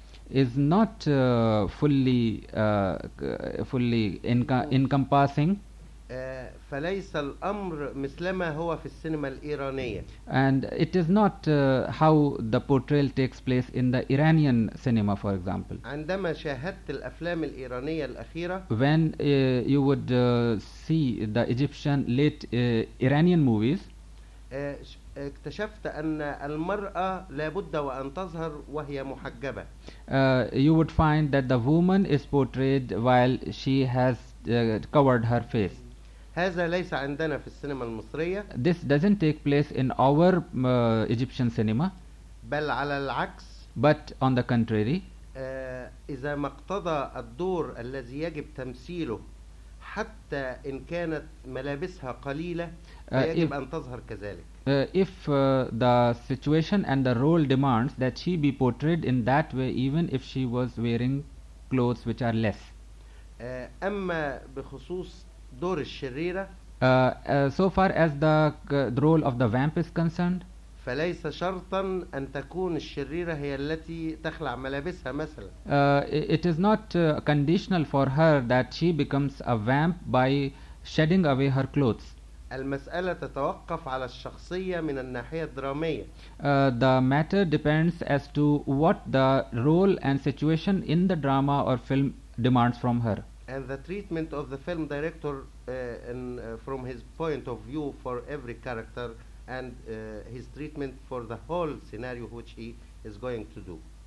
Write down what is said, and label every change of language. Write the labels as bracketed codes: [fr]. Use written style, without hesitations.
[en] is not fully encompassing [ar] فليس الأمر مثلما هو في السينما الإيرانية [en] and it is not how the portrayal takes place in the Iranian cinema for example. [ar] عندما شاهدت الأفلام الإيرانية الأخيرة [en] when you would see the Egyptian late Iranian movies [ar] اكتشفت أن المرأة لابد وأن تظهر وهي محجبة [en] you would find that the woman is portrayed while she has covered her face. [ar] هذا ليس عندنا في السينما المصرية. [en] This doesn't take place in our Egyptian cinema. [ar] بل على العكس. [en] But on the contrary. [ar] إذا ما اقتضى الدور الذي يجب تمثيله حتى إن كانت ملابسها قليلة يجب أن تظهر كذلك. [en] If the situation and the role demands that she be portrayed in that way even if she was wearing clothes which are less. [ar] أما بخصوص دور الشريرة [en] so far as the role of the vamp is concerned [ar] فليس شرطا أن تكون الشريرة هي التي تخلع ملابسها مثلا [en] it is not conditional for her that she becomes a vamp by shedding away her clothes. [ar] المسألة تتوقف على الشخصية من الناحية الدرامية [en] the matter depends as to what the role and situation in the drama or film demands from her and the treatment of the film director from his point of view for every character and his treatment for the whole scenario which he is going to do.